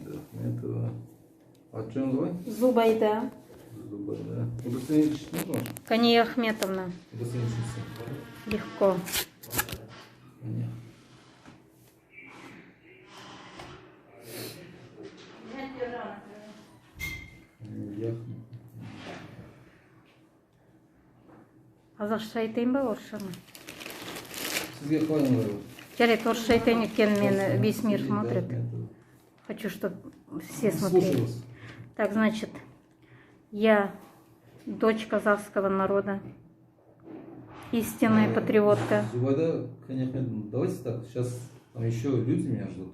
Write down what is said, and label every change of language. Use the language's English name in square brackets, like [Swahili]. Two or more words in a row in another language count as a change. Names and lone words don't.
[Russian] Это... А что называется? Зубайда. Зубайда. Удостоверить нужно? Кания Ахметовна. Удостоверить. Легко. Нет. [Kazakh] Азашайтайын ба орысшаны? Сізге қалай ыңғайлы? Жарайды, орысшайтайын өйткені мені [Russian] весь мир смотрит. Хочу, чтобы все смотрели. Так, значит, я дочь казахского народа, истинная патриотка. Зубайда, конечно, давайте так, сейчас там еще люди меня ждут.